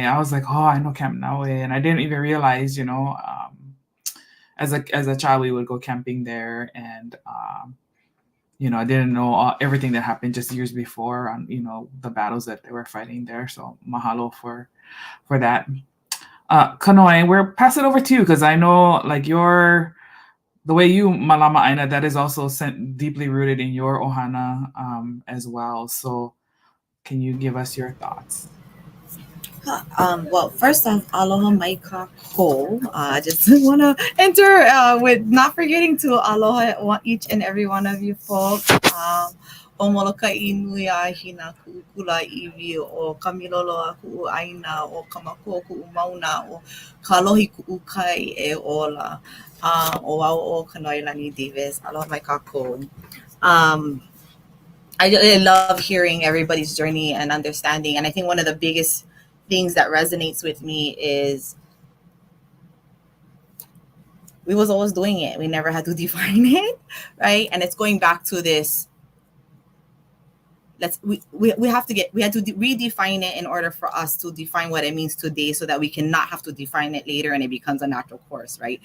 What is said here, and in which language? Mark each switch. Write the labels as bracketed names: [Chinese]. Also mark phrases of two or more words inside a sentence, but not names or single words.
[English] I was like, oh, I know Camp Naue, and I didn't even realize, as a child we would go camping there, and I didn't know everything that happened just years before on the battles that they were fighting there. So mahalo for that. Kanoe, we'll pass it over to you, because I know the way you [Hawaiian] Mālama ʻāina, [English] that is also deeply rooted in your ohana as well. So can you give us your thoughts? Well, first off, [Hawaiian] aloha mai kako. [English] I just want to enter with not forgetting to aloha each and every one of you folks. [Hawaiian] O Molokaʻi nui a hina kuʻukula iwi o kamilolo a kuʻu ʻāina o kamako kuʻu mauna o kalohi kuʻu kai e ola o wau o Kanoelani Davis. Aloha mai kako. [English] I really love hearing everybody's journey and understanding. And I think one of the biggest things that resonates with me is we was always doing it. We never had to define it, right? And it's going back to this. We had to redefine it in order for us to define what it means today, so that we cannot have to define it later and it becomes a natural course, right?